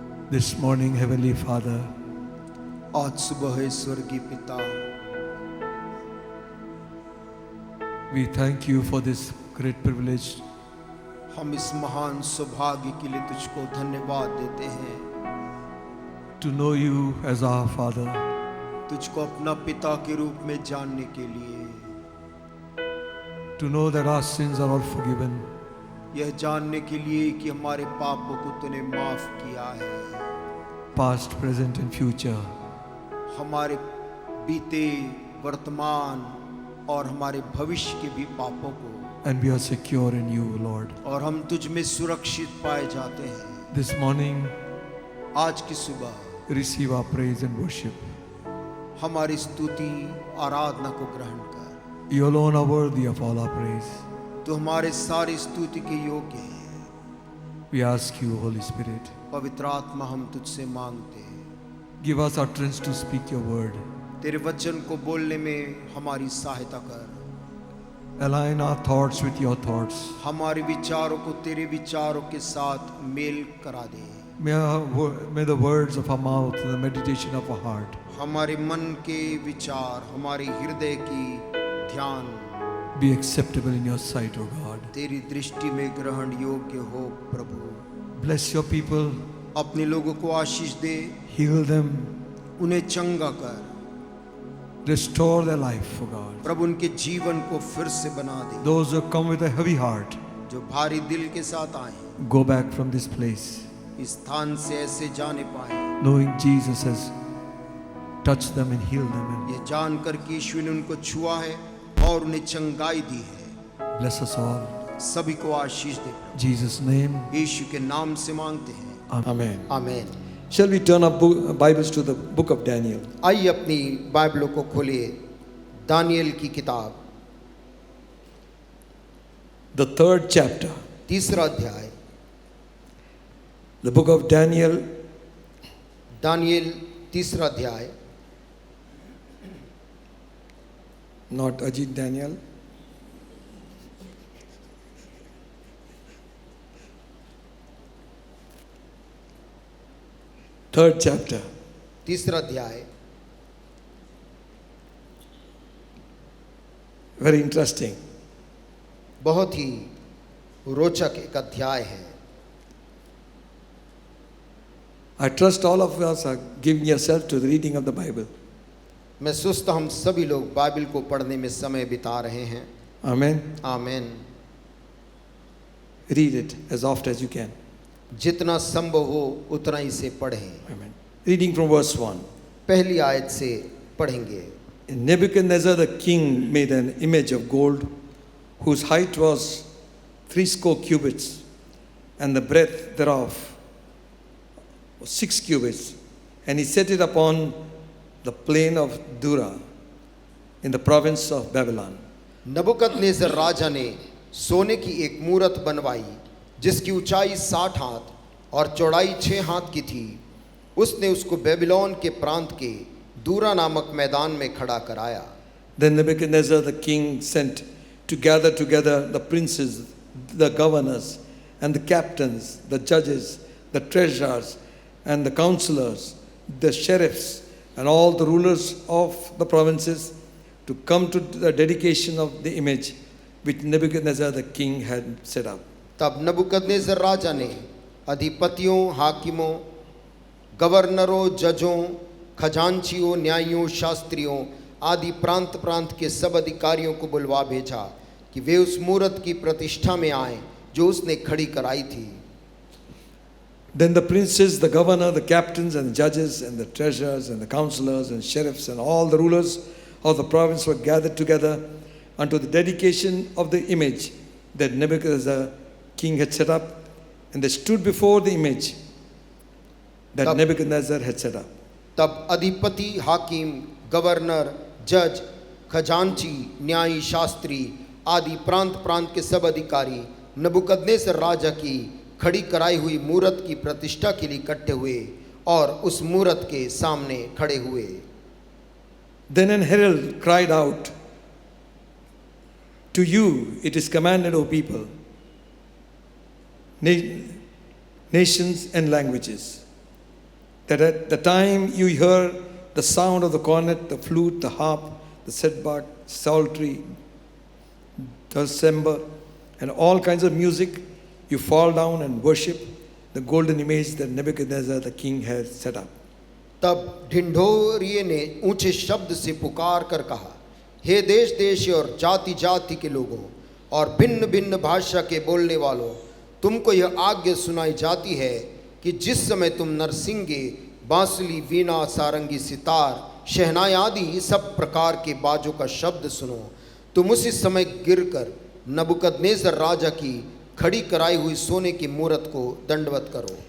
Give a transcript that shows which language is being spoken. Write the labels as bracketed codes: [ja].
[en] This morning, Heavenly Father, [hi] आज सुबह है स्वर्गीय पिता, [en] we thank you for this great privilege [hi] हम इस महान सौभाग्य के लिए तुझको धन्यवाद देते हैं, [en] to know you as our Father, [hi] तुझको अपना पिता के रूप में जानने के लिए, [en] to know that our sins are all forgiven, [hi] यह जानने के लिए कि हमारे पापों को तूने माफ किया है, [en] past, present, and future. [hi] हमारे बीते, वर्तमान और हमारे भविष्य के भी पापों को, [en] And we are secure in you, Lord. [hi] और हम तुझ में सुरक्षित पाए जाते हैं। [en] This morning, [hi] आज की सुबह [en] receive our praise and worship. [hi] हमारी स्तुति आराधना को ग्रहण कर, [en] You alone are worthy of all our praise. [hi] तो हमारे सारी स्तुति के योग्य है। [en] We ask you, Holy Spirit, [hi] पवित्र आत्मा हम तुझसे मांगते हैं, [en] give us utterance to speak your word. [hi] तेरे वचन को बोलने में हमारी सहायता कर, [en] Align our thoughts with your thoughts. [hi] हमारे विचारों को तेरे विचारों के साथ मेल करा दे। [en] May the words of our mouth and the meditation of our heart [hi] हमारे मन के विचार, हमारे हृदय की ध्यान [en] be acceptable in your sight, O God. [hi] तेरी दृष्टि में ग्रहण योग्य हो। प्रभु [en] Bless your people, [hi] अपने लोगों को आशीष दे, [en] heal them, [hi] उन्हें चंगा कर, [en] restore their life, O God. [hi] प्रभु उनके जीवन को फिर से बना दे। [en] Those who come with a heavy heart, [hi] जो भारी दिल के साथ आए, [en] go back from this place, [hi] इस स्थान से ऐसे जाने पाए, [en] knowing Jesus has touched them and healed them. And [hi] ये जानकर कि यीशु ने उनको छुआ है और उन्हें चंगाई दी है। [en] bless us all. [hi] सभी को आशीष दे, [en] In Jesus' name, [hi] यीशु के नाम से मांगते हैं, [en] Amen. [hi] आमीन। [en] Shall we turn our Bibles to the book of Daniel? [hi] आइए अपनी बाइबलों को खोलिए, दानियल की किताब, [en] The third chapter. [hi] तीसरा अध्याय। [en] The book of Daniel, [hi] Daniel तीसरा अध्याय। [en] not Ajit Daniel. Third chapter. [hi] तीसरा अध्याय। [en] Very interesting. [hi] बहुत ही रोचक एक अध्याय है। [en] I trust all of us are giving yourself to the reading of the Bible. [hi] मैं सोचता हम सभी लोग बाइबल को पढ़ने में समय बिता रहे हैं। [en] Amen. [hi] आमीन। [en] Read it as often as you can. [hi] जितना संभव हो उतना इसे पढ़ें। [en] Amen. Reading from verse 1. [hi] पहली आयत से पढ़ेंगे। [en] And Nebuchadnezzar the king made an image of gold, whose height was 60 cubits, and the breadth thereof was 6 cubits. And he set it upon the plain of Dura, in the province of Babylon. [hi] नबूकदनेस्सर राजा ने सोने की एक मूरत बनवाई, जिसकी ऊंचाई 60 हाथ और चौड़ाई 6 हाथ की थी। उसने उसको बेबीलोन के प्रांत के दूरा नामक मैदान में खड़ा कराया। [en] Then Nebuchadnezzar the king sent to gather together the princes, the governors, and the captains, the judges, the treasurers, and the counselors, the sheriffs, and all the rulers of the provinces to come to the dedication of the image which Nebuchadnezzar the king had set up. [hi] तब नबूकदनेस्सर राजा ने अधिपतियों, हाकिमों, गवर्नरों, जजों, खजांचियों, न्यायियों, शास्त्रियों आदि प्रांत प्रांत के सब अधिकारियों को बुलवा भेजा कि वे उस मूरत की प्रतिष्ठा में आए जो उसने खड़ी कराई थी। [en] Then the princes, the governor, the captains, and the judges, and the treasurers, and the counselors, and sheriffs, and all the rulers of the province were gathered together unto the dedication of the image that Nebuchadnezzar king had set up, and they stood before the image that Nebuchadnezzar had set up. [hi] तब अधिपति, हाकिम, governor, जज, खजांची, न्यायी, शास्त्री आदि प्रांत प्रांत के सब अधिकारी नबूकदनेस्सर राजा की खड़ी कराई हुई मूरत की प्रतिष्ठा के लिए इकट्ठे हुए और उस मूरत के सामने खड़े हुए। [en] Then an herald cried out, "To you it is commanded, O people, nations and languages, that at the time you hear the sound of the cornet, the flute, the harp, the setback, psaltery, dulcimer, and all kinds of music, you fall down and worship the golden image that Nebuchadnezzar the king had set up. [hi] तब ढिंढोरिये ने ऊंचे शब्द से पुकार कर कहा, हे देश देश और जाति जाति के लोगों और भिन्न भिन्न भाषा के बोलने वालों, तुमको यह आज्ञा सुनाई जाती है कि जिस समय तुम नरसिंगे, बांसुरी, वीणा, सारंगी, सितार, शहनाई आदि सब प्रकार के बाजों का शब्द सुनो, तुम उसी समय गिरकर नबूकदनेस्सर राजा की खड़ी कराई हुई सोने की मूरत को दंडवत करो.